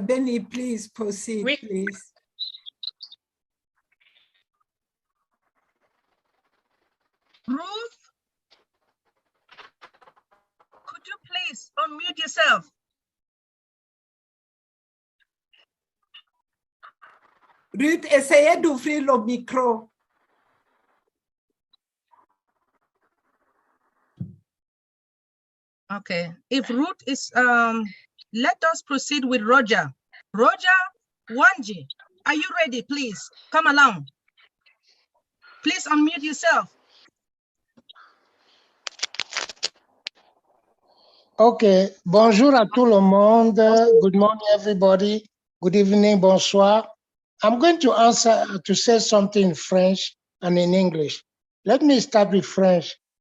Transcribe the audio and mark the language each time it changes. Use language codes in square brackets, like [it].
[en] Benny, please proceed, please. Ruth, could you please unmute yourself? [fr] Ruth, essayez d'ouvrir le micro. [en] Okay, if Ruth is, let us proceed with Roger. Roger Wanji, are you ready? Please come along. Please unmute yourself. [fr] Okay, bonjour à tout le monde. [en] Good morning, everybody. Good evening, bonsoir. I'm going to say something in French and in English. Let me start with French.